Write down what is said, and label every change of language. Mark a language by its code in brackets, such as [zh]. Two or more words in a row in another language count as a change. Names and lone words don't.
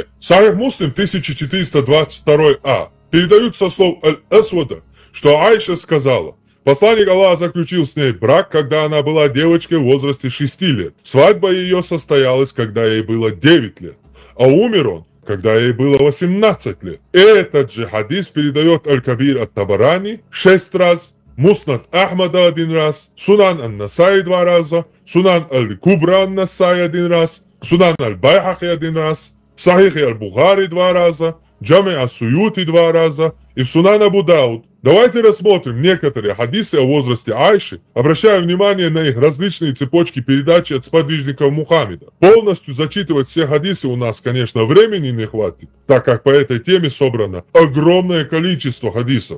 [ru] Сахих Муслим 1422а передают со слов Аль-Асвада, что Айша сказала: посланник Аллаха заключил с ней брак, когда она была девочкой в возрасте 6 лет. Свадьба ее состоялась, когда ей было 9 лет, а умер он, когда ей было 18 лет. Этот же хадис передает Аль-Кабир ат-Табарани 6 раз, Муснад Ахмада 1 раз, Сунан ан-Насай 2 раза, Сунан Аль-Кубра ан-Насай 1 раз, Сунан Аль-Байхахи 1 раз, Сахих Аль-Бухари 2 раза, Джами ас-Суюти 2 раза и в Сунан Абу Дауд. Давайте рассмотрим некоторые хадисы о возрасте Айши, обращая внимание на их различные цепочки передачи от сподвижников Мухаммеда. Полностью зачитывать все хадисы у нас, конечно, времени не хватит, так как по этой теме собрано огромное количество хадисов.